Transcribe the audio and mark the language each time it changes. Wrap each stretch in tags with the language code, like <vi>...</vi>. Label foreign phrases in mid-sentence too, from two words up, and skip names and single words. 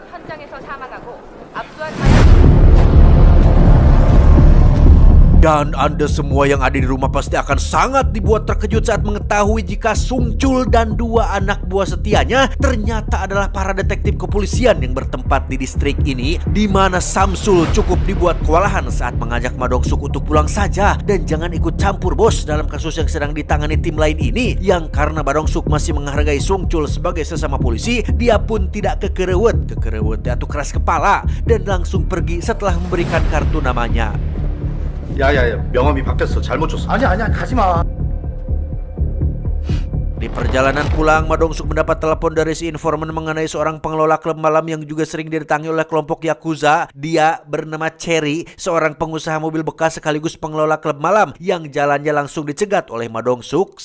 <id>Dan Anda semua yang ada di rumah pasti akan sangat dibuat terkejut saat mengetahui jika Sung Chul dan 2 anak buah setianya ternyata adalah para detektif kepolisian yang bertempat di distrik ini, di mana Samsul cukup dibuat kewalahan saat mengajak Ma Dong-suk untuk pulang saja dan jangan ikut campur bos dalam kasus yang sedang ditangani tim lain ini. Yang karena Ma Dong-suk masih menghargai Sung Chul sebagai sesama polisi, dia pun tidak kekerewet atau keras kepala dan langsung pergi setelah memberikan kartu namanya.</id> <ko>야야야 명함이 바뀌었어. 잘못 줬어. 아니야 가지마.</ko> <id>Di perjalanan pulang, Ma Dong-suk mendapat telepon dari si informan mengenai seorang pengelola klub malam yang juga sering didatangi oleh kelompok Yakuza. Dia bernama Cherry, seorang pengusaha mobil bekas sekaligus pengelola klub malam yang jalannya langsung dicegat oleh Ma Dong-suk.</id>